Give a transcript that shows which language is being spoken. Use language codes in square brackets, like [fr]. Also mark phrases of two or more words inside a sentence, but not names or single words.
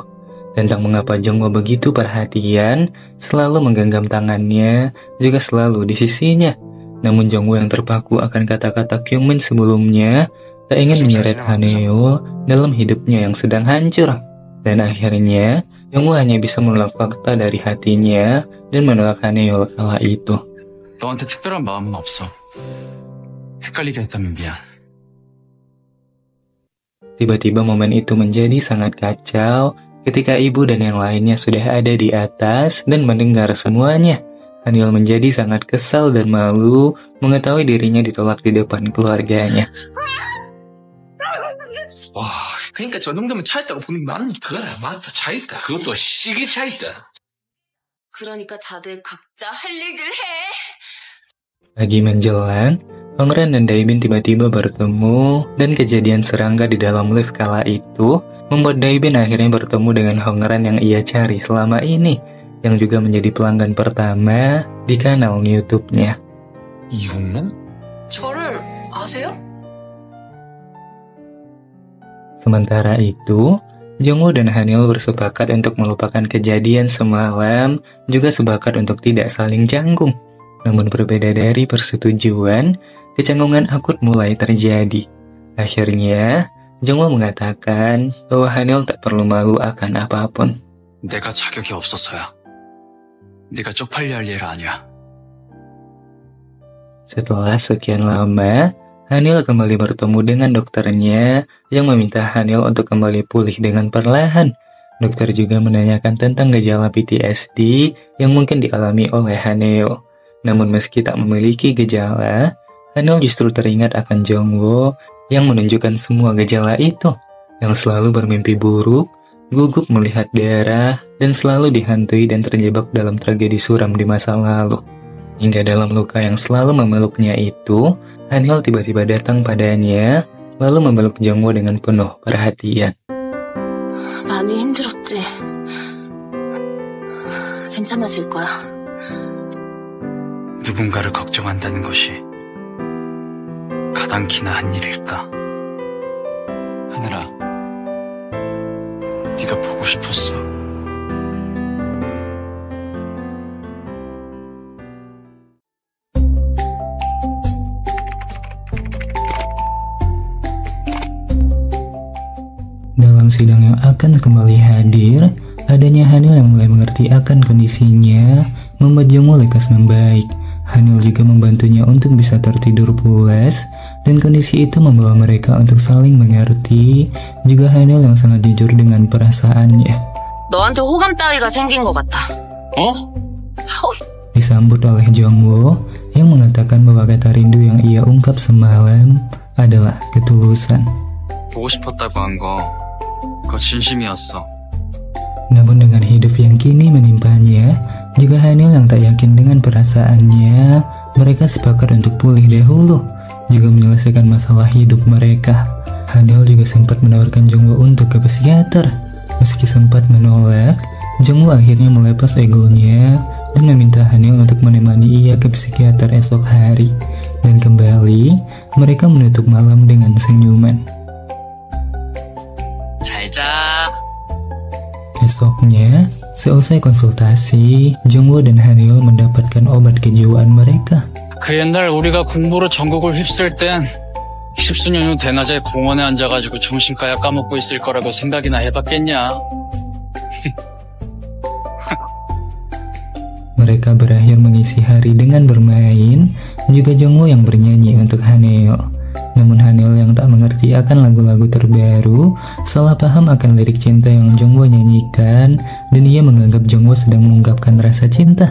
[id] Tentang mengapa Jongwoo begitu perhatian, selalu menggenggam tangannya, juga selalu di sisinya. Namun Jongwoo yang terpaku akan kata-kata Kyungmin sebelumnya, tak ingin menyeret Hanil dalam hidupnya yang sedang hancur. Dan akhirnya, Jongwoo hanya bisa menolak fakta dari hatinya dan menolak Hanil kala itu. [ko] 너한테 특별한 마음은 없어. 헷갈리게 했다면 미안. [id] Tiba-tiba momen itu menjadi sangat kacau ketika ibu dan yang lainnya sudah ada di atas dan mendengar semuanya. Hanil menjadi sangat kesal dan malu mengetahui dirinya ditolak di depan keluarganya. [ko] 와, 그러니까 저 정도면 차였다고 보는 게 맞는 그래, 맞다, 차있다. 그것도 시기 차있다. 그러니까 다들 각자 할 일들 해. [id] Pagi menjelang, Hongran dan Daibin tiba-tiba bertemu dan kejadian serangga di dalam lift kala itu membuat Daibin akhirnya bertemu dengan Hongran yang ia cari selama ini, yang juga menjadi pelanggan pertama di kanal YouTube-nya. [ko] 이혼남? 저를 아세요? [id] Sementara itu, Jongwoo dan Hanil bersepakat untuk melupakan kejadian semalam, juga sepakat untuk tidak saling canggung. Namun berbeda dari persetujuan, kecanggungan akut mulai terjadi. Akhirnya, Jongwoo mengatakan bahwa Hanil tak perlu malu akan apapun. [ko] 내가 자격이 없어서야. 네가 쪽팔려 할 일 아니야. [id] Setelah sekian lama, Hanil kembali bertemu dengan dokternya yang meminta Hanil untuk kembali pulih dengan perlahan. Dokter juga menanyakan tentang gejala PTSD yang mungkin dialami oleh Hanil. Namun meski tak memiliki gejala, Hanil justru teringat akan Jongwoo yang menunjukkan semua gejala itu, yang selalu bermimpi buruk, gugup melihat darah, dan selalu dihantui dan terjebak dalam tragedi suram di masa lalu. Hingga dalam luka yang selalu memeluknya itu, Hanil tiba-tiba datang padanya, lalu memeluk Jongwoo dengan penuh perhatian. [ko] 많이 힘들었지. 괜찮아질 거야. 누군가를 걱정한다는 것이 가당키나 한 일일까? 하늘아, 네가 보고 싶었어. [id] Dalam sidang yang akan kembali hadir, adanya Hanil yang mulai mengerti akan kondisinya membuat Jongwoo lekas membaik. Hanil juga membantunya untuk bisa tertidur pulas, dan kondisi itu membawa mereka untuk saling mengerti. Juga Hanil yang sangat jujur dengan perasaannya. [ko] 너한테 호감 따위가 생긴 것 같아. [id] Disambut oleh Jongwoo yang mengatakan bahwa kata rindu yang ia ungkap semalam adalah ketulusan. [ko] 보고 싶었다고 한 거, 그거 진심이었어. [id] Namun dengan hidup yang kini menimpanya, juga Hanil yang tak yakin dengan perasaannya, mereka sepakat untuk pulih dahulu, juga menyelesaikan masalah hidup mereka. Hanil juga sempat menawarkan Jongwoo untuk ke psikiater. Meski sempat menolak, Jongwoo akhirnya melepas egonya dan meminta Hanil untuk menemani ia ke psikiater esok hari. Dan kembali, mereka menutup malam dengan senyuman. [ko] 잘 자. [id] Esoknya, seusai konsultasi, Jongwoo dan Hanil mendapatkan obat kejiwaan mereka. [ko] 그 옛날 우리가 공부로 전국을 휩쓸 땐 10수년 후 대낮에 공원에 앉아가지고 정신가야 까먹고 있을 거라고 생각이나 해봤겠냐? [id] Mereka berakhir mengisi hari dengan bermain, juga Jongwoo yang bernyanyi untuk Hanil. Namun Hanil yang tak mengerti akan lagu-lagu terbaru salah paham akan lirik cinta yang Jongwoo nyanyikan dan ia menganggap Jongwoo sedang mengungkapkan rasa cinta.